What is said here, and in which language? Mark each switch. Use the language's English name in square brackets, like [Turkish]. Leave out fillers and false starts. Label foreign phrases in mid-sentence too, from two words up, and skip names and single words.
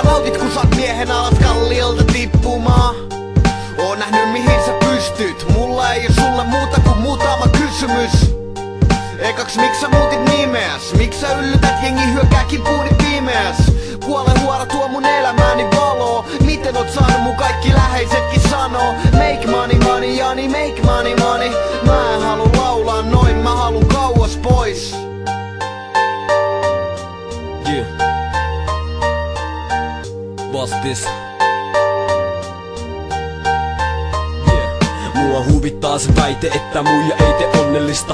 [Finnish] Nautit kun saat miehen alas kalliolta tippumaan. Oon nähnyt mihin sä pystyt. Mulla ei oo sulle muuta kuin muutama kysymys. Ekaks miks sä muutit nimeäs? Miks sä yllytät jengi hyökkää kipuuni pimeäs? Kuole huora tuo mun elämääni valoo. Miten oot saanut mun kaikki läheisetkin sanoo? [English] Make money money Jani, make money money. [Finnish] Mä en halu laulaa noin, mä halun kauas pois. Yeah. Vastis. Mua huvittaa se väite, että muija ei tee onnellista.